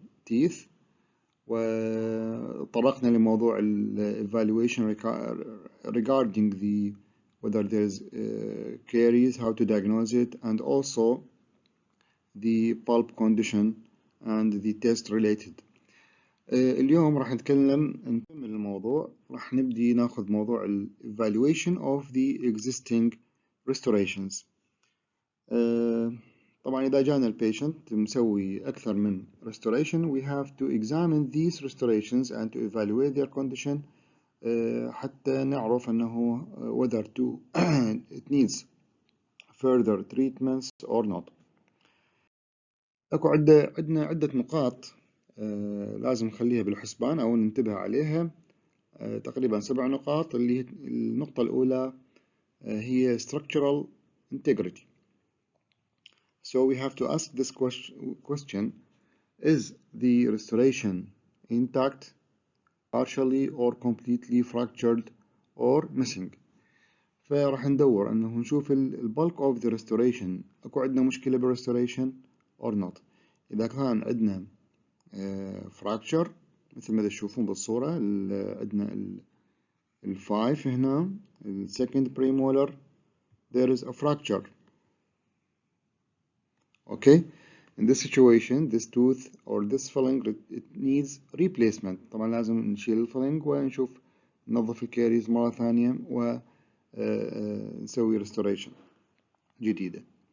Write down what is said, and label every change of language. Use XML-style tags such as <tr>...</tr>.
<en>teeth،</en> <ar>وطرقنا لموضوع الإيفالويشن</ar> <en>regarding the whether there is caries, how to diagnose it, and also the pulp condition and the test related.</en> <ar>اليوم راح نكمل الموضوع. راح نبدي ناخذ موضوع ال</ar> <en>evaluation of the existing restorations.</en> <ar>طبعا إذا جانا البيشنت مسوي أكثر من</ar> <en>restoration, we have to examine these restorations and to evaluate their condition</en> <ar>حتى نعرف أنه</ar> <en>whether to it needs further treatments or not.</en> <ar>أكو عندنا عدة نقاط لازم نخليها بالحسبان أو ننتبه عليها، تقريبا 7 نقاط. اللي النقطة الأولى هي structural integrity.</ar> <en>So we have to ask this question: is the restoration intact, partially or completely fractured or missing؟</en> <ar>فراح ندور أنه نشوف</ar> <en>bulk of the restoration</en> <ar>أكو عندنا مشكلة</ar> <en>بالrestoration or not.</en> <ar>إذا كان عندنا fracture مثل ما تشوفون بالصورة، عندنا ال5 هنا،</ar> <en>second premolar there is a fracture. Okay, in this situation this tooth or this filling it needs replacement.</en> <ar>طبعا لازم نشيل الفيلينج ونشوف ننظف الكيريز مرة ثانية ونسوي restoration جديدة.</ar>